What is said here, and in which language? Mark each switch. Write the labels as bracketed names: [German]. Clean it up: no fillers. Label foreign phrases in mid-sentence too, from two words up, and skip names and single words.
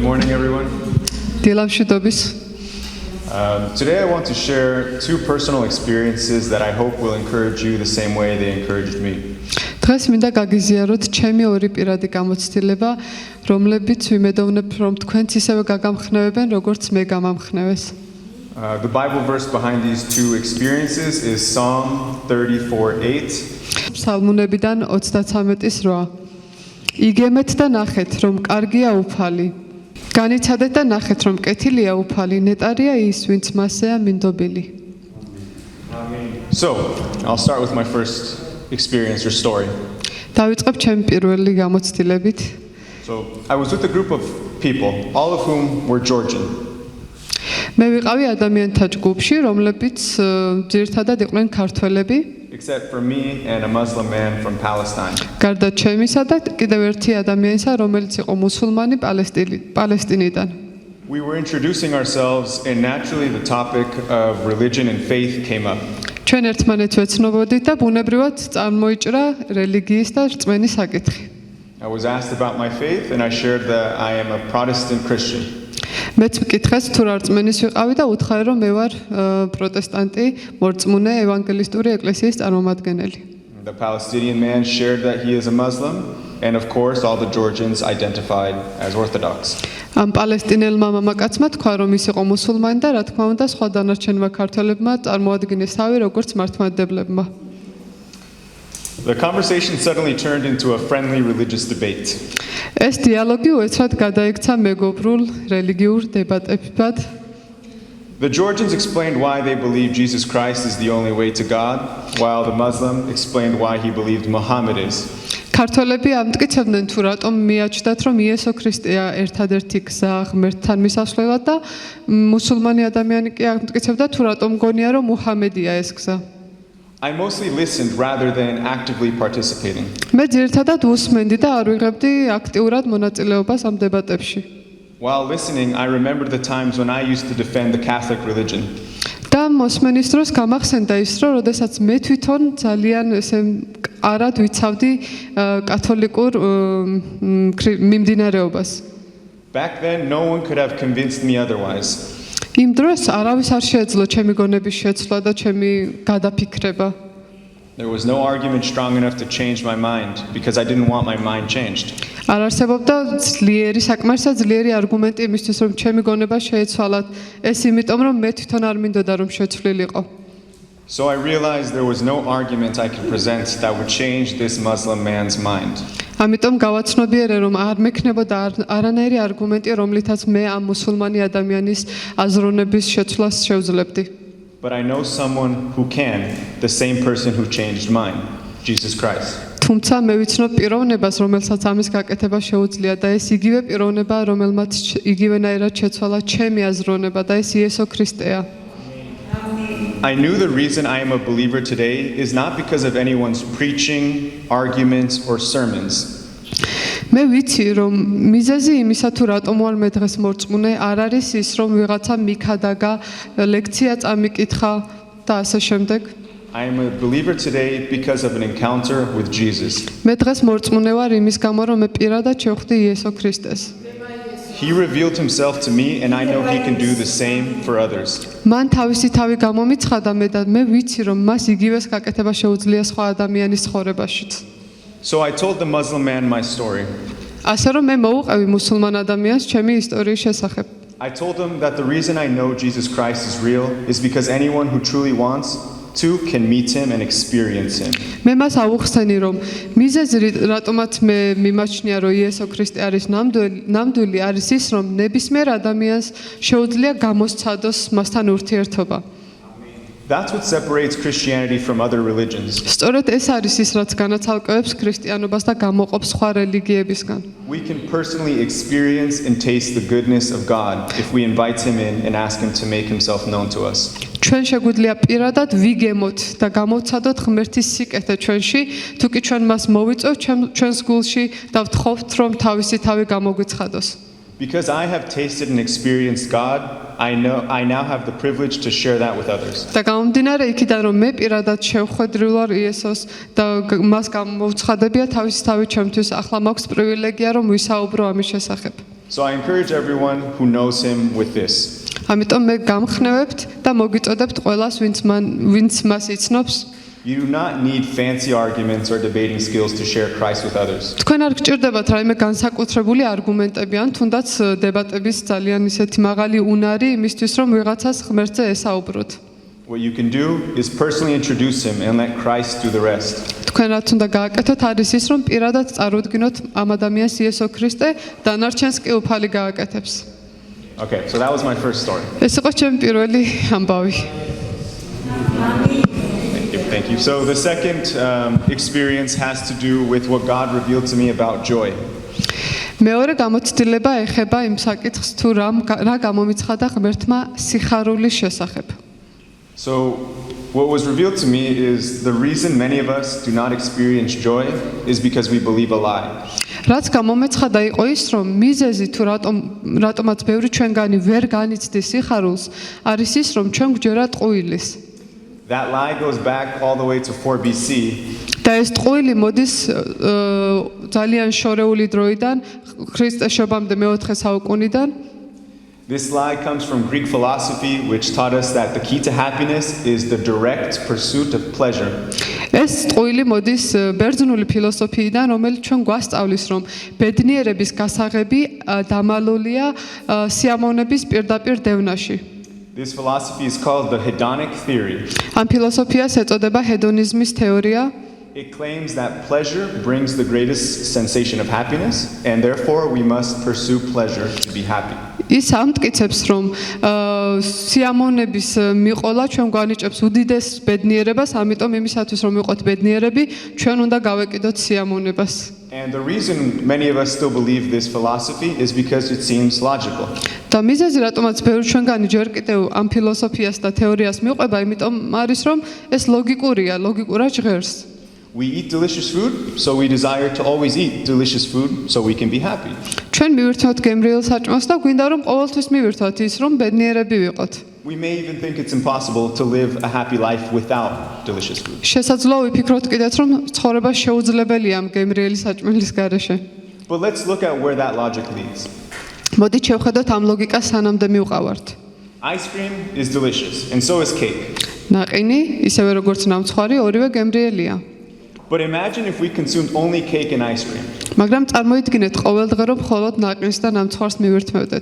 [English] morning, everyone. Today I want to share two personal experiences that I hope will encourage you the same way they encouraged me. [Georgian] დღეს მინდა გაგიზიაროთ ჩემი ორი პირადი გამოცდილება, რომლებიც ვიმედოვნებ, რომ თქვენც ისევე გაგამხნევებენ, როგორც მე გამამხნევეს. [English] The Bible verse behind these two experiences is Psalm 34:8. [Georgian] Psalmunebიდან 33:8. იგემეთ და ნახეთ, რომ კარგია უფალი. განიცადეთ და ნახეთ, რომ კეთილია უფალი, ნეტარია ის, ვინც მასეა მინდობილი. [English] So, I'll start with my first experience or story. [Georgian] დავიწყებ ჩემი პირველი გამოცდილებით. [English] So, I was with a group of people, all of whom were Georgian. [Georgian] მე ვიყავი ადამიანთა ჯგუფში, რომლებიც ძირითადად იყვნენ ქართველები. [English] Except for me and a Muslim man from Palestine. [Georgian] გარდა ჩემისა და კიდევ ერთი ადამიანისა, რომელიც იყო მუსულმანი პალესტინიდან. [English] We were introducing ourselves and naturally the topic of religion and faith came up. [Georgian] ჩვენ ერთმანეთს ვეცნობოდით და ბუნებრივად წარმოიჭრა რელიგიის და რწმენის საკითხი. [English] I was asked about my faith and I shared that I am a Protestant Christian. [Georgian] მეც მკითხეს თუ რა რწმენის ვიყავი და უთხარი რომ მე ვარ პროტესტანტი, მორწმუნე ევანგელისტური ეკლესიის წარმომადგენელი. [English] The Palestinian man shared that he is a Muslim and of course all the Georgians identified as Orthodox. [Georgian] ამ პალესტინელმა მამაკაცმა თქვა რომ ის იყო მუსულმანი და რა თქმა უნდა სხვა დანარჩენმა ქართველებმა წარმოადგინეს თავი როგორც მართლმადიდებლებმა. [English] The conversation suddenly turned into a friendly religious debate. [Georgian] ეს დიალოგი უეცრად გადაიქცა მეგობრულ რელიგიურ დებატებად. [English] The Georgians explained why they believe Jesus Christ is the only way to God, while the Muslim explained why he believed Muhammad is. [Georgian] ქართველები ამტკიცებდნენ თუ რატომ მიაჩნდათ რომ იესო ქრისტეა ერთადერთი გზა ღმერთთან მისასვლელად და მუსულმანი ადამიანი კი ამტკიცებდა თუ რატომ გონია რომ მუჰამედია ეს გზა. [English] I mostly listened rather than actively participating. [Georgian] მე ძირითადად უსმენდი და არ ვიღებდი აქტიურად მონაწილეობას ამ დებატებში. [English] While listening, I remembered the times when I used to defend the Catholic religion. [Georgian] და მოსმენის დროს გამახსენდა ის რომ როდესაც მე თვითონ ძალიან ესე არად ვიცავდი კათოლიკურ მიმდინარეობას. [English] Back then, no one could have convinced me otherwise. [Georgian] იმ დროს არავის არ შეეძლო ჩემი გონების შეცვლა და ჩემი გადაფიქრება. [English] There was no argument strong enough to change my mind because I didn't want my mind changed. [Georgian] არ არსებობდა საკმარისად ძლიერი არგუმენტი იმისთვის რომ ჩემი გონება შეეცვალათ. ეს იმიტომ რომ მე თვითონ არ მინდოდა რომ შეცვლილიყო. [English] So I realized there was no argument I could present that would change this Muslim man's mind. [Georgian] ამიტომ გავაცნობიერე რომ არ მექნებოდა არანაირი არგუმენტი რომლითაც მე ამ მუსულმანი ადამიანის აზროვნების შეცვლას შევძლებდი. [English] But I know someone who can, the same person who changed mine, Jesus Christ. [Georgian] თუმცა მე ვიცნობ პიროვნებას რომელსაც ამის გაკეთება შეუძლია და ეს იგივე პიროვნება რომელმაც იგივენაირად შეცვალა ჩემი აზროვნება და ეს იესო ქრისტეა. [English] I knew the reason I am a believer today is not because of anyone's preaching, arguments, or sermons. [Georgian] მე ვიცი რომ მიზეზი იმისა თუ რატომ ვარ მე დღეს მორწმუნე არ არის ის რომ ვიღაცა მიქადაგა ლექცია წამიკითხა და ასე შემდეგ. [English] I am a believer today because of an encounter with Jesus. [Georgian] მე დღეს მორწმუნე ვარ იმის გამო რომ მე პირადად შევხვდი იესო ქრისტეს. [English] He revealed himself to me and I know he can do the same for others. [Georgian] მან თავისი თავი გამომიცხადა მე და მე ვიცი რომ მას იგივეს გაკეთება შეუძლია სხვა ადამიანის ცხოვრებაშიც. [English] So I told the Muslim man my story. [Georgian] ასე რომ მე მოუყევი მუსულმან ადამიანს ჩემი ისტორიის შესახებ. [English] I told him that the reason I know Jesus Christ is real is because anyone who truly wants to can meet him and experience him. [Georgian] მე მას ავუხსენი რომ მიზეზი რატომაც მე მიმაჩნია რომ იესო ქრისტე არის ნამდვილი არის ის რომ ნებისმიერ ადამიანს შეუძლია გამოსცადოს მასთან ურთიერთობა. [English] That's what separates Christianity from other religions. [Georgian] სწორედ ეს არის ის რაც განაცალკევებს ქრისტიანობას და გამოყოფს სხვა რელიგიებისგან. [English] We can personally experience and taste the goodness of God if we invite him in and ask him to make himself known to us. [Georgian] ჩვენ შეგვიძლია პირადად ვიგემოთ და გამოვცადოთ ღმერთის სიკეთე ჩვენში, თუ კი ჩვენ მას მოვიწევთ ჩვენს გულში და ვთხოვთ რომ თავისი თავი გამოგვიცხადოს. [English] Because I have tasted and experienced God, I now have the privilege to share that with others. [Georgian] და გამომდინარე იქიდან რომ მე პირადად შევხვედრილ ვარ იესოს და მას გამოვცხადებია თავისი თავი ჩემთვის, ახლა მაქვს პრივილეგია რომ ვისაუბრო ამის შესახებ. [English] So I encourage everyone who knows him with this. [Georgian] ამიტომ მე გამხნევებთ და მოგიწოდებთ ყველას, ვინც მას იცნობს. [English] You do not need fancy arguments or debating skills to share Christ with others. [Georgian] თქვენ არ გჭირდებათ რაიმე განსაკუთრებული არგუმენტები ან თუნდაც დებატების ძალიან ისეთი მაღალი უნარი იმისთვის, რომ ვიღაცას ღმერთზე ესაუბროთ. [English] What you can do is personally introduce him and let Christ do the rest. [Georgian] თქვენ რაც უნდა გააკეთოთ არის ის, რომ პირადად წარუდგინოთ ამ ადამიანს იესო ქრისტე, დანარჩენს კი უფალი გააკეთებს. [English] Okay, so that was my first story. [Georgian] ეს იყო ჩემი პირველი ამბავი. [English] Thank you. So the second experience has to do with what God revealed to me about joy. [Georgian] მეორე გამოცდილება ეხება იმ საკითხს, თუ რა გამომიცხადა ღმერთმა სიხარულის შესახებ. [English] So what was revealed to me is the reason many of us do not experience joy is because we believe a lie. [Georgian] რაც გამომეცხადა იყო ის, რომ მიზეზი თუ რატომაც ბევრი ჩვენგანი ვერ განიცდის სიხარულს, არის ის, რომ ჩვენ გვჯერა ტყუილის. [English] That lie goes back all the way to 4 BC. [Georgian] და ეს ტყუილი მოდის ძალიან შორეული დროიდან, ქრისტეს შობამდე მე-4 საუკუნიდან. [English] This lie comes from Greek philosophy, which taught us that the key to happiness is the direct pursuit of pleasure. [Georgian] ეს ტყუილი მოდის ბერძნული ფილოსოფიიდან, რომელიც ჩვენ გვასწავლის, რომ ბედნიერების გასაღები დამალულია სიამოვნების პირდაპირ დევნაში. [English] This philosophy is called the hedonic theory. [Georgian] ამ ფილოსოფიას ეწოდება ჰედონიზმის თეორია. [English] It claims that pleasure brings the greatest sensation of happiness, and therefore we must pursue pleasure to be happy. [Georgian] ის ამტკიცებს, რომ სიამოვნების მიყოლა ჩვენ გვანიჭებს უდიდეს ბედნიერებას, ამიტომ იმისათვის რომ ვიყოთ ბედნიერები, ჩვენ უნდა გავეკიდოთ სიამოვნებას. [English] And the reason many of us still believe this philosophy is because it seems logical. [Georgian] და მიზეზი რატომაც ბევრი ჩვენგანი ჯერ კიდევ ამ ფილოსოფიას და თეორიას მიყვება, იმიტომ არის რომ ეს ლოგიკურია, ლოგიკურად ჟღერს. [English] We eat delicious food, so we desire to always eat delicious food so we can be happy. [Georgian] ჩვენ მივირთვათ გემრიელ საჭმელს და გვინდა რომ ყოველთვის მივირთვათ ის რომ ბედნიერები ვიყოთ. [English] We may even think it's impossible to live a happy life without delicious food. [Georgian] შესაძლოა ვიფიქროთ კიდეც რომ ცხოვრება შეუძლებელია ამ გემრიელი საჭმელის გარეშე. [English] But let's look at where that logic leads. [Georgian] მოდით შევხედოთ ამ ლოგიკას სანამდე მივყავართ. [English] Ice cream is delicious, and so is cake. [Georgian] ნაყინი, ისევე როგორც ნამცხვარი, ორივე გემრიელია. [English] But imagine if we consumed only cake and ice cream. [Georgian] მაგრამ წარმოიდგინეთ ყოველდღე რომ მხოლოდ ნაყინს და ნამცხვარს მივირთმევდეთ.